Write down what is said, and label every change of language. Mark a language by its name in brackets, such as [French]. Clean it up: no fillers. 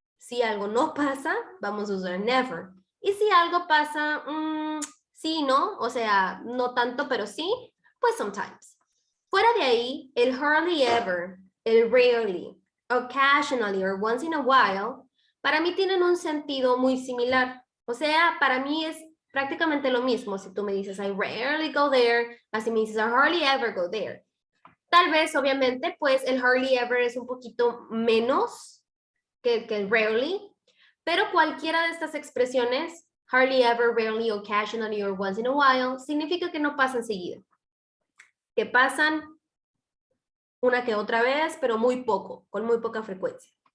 [Spanish] Si algo no pasa, vamos a usar never. Y si algo pasa, sí, no, o sea, no tanto, pero sí, pues sometimes. Fuera de ahí, el hardly ever, el rarely, occasionally or once in a while, para mí tienen un sentido muy similar. O sea, para mí es prácticamente lo mismo. Si tú me dices, [English] I rarely go there, [Spanish] así me dices, [English] I hardly ever go there. [Spanish] Tal vez, obviamente, pues el hardly ever es un poquito menos que el rarely, pero cualquiera de estas expresiones, hardly ever, rarely, occasionally, or once in a while, significa que no pasan seguido. que pasan una que otra vez, pero muy poco, con muy poca frecuencia.